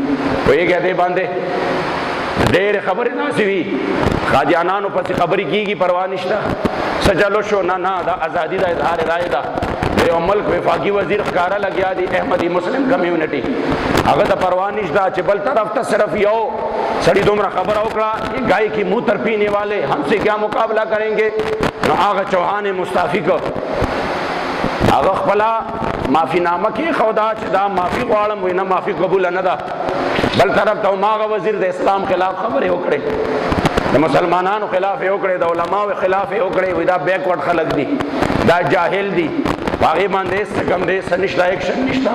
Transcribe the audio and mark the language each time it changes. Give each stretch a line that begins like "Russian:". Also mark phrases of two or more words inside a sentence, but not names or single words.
Pashto: پوهېږئ دې باندې ډېرې خبرې داسې وي قادیانانو پسې خبرې کېږي، پروا نشته، څه چلو شو، نه دا ازادي ده، اظهار رایې ده. د یو ملک وفاقي وزیر ښکاره لګیا دی احمدي مسلم کمیونټي، هغه ته پروا نشته چې بل طرف ته صرف یو سړي دومره خبره وکړه
Urdu: یہ گائے کی منہ تر پینے والے ہم سے کیا مقابلہ کریں گے،
Pashto: نو هغه چوهان مستعفی کو هغه خپله معافي نامه کې ښوده چې دا معافي غواړم، وایي نه معافي قبوله نه ده. بل طرف ته هماغه وزیر د اسلام خلاف خبرې وکړې، د مسلمانانو خلاف یې وکړې، د علماو خلاف یې وکړې، وایي دا بیکورډ خلک دي، دا جاهل دي، هغې باندې څه کم دی، څه نشته، ایکشن نشته.